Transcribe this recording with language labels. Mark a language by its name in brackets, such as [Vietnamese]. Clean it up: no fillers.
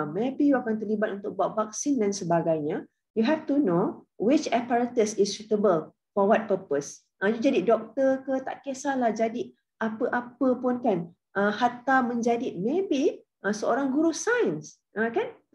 [Malay] Maybe you akan terlibat untuk buat vaksin dan sebagainya. [English] You have to know which apparatus is suitable for what purpose. [Malay] You jadi doktor ke, tak kisahlah, jadi apa-apa pun kan. Hatta menjadi maybe seorang guru sains, kan?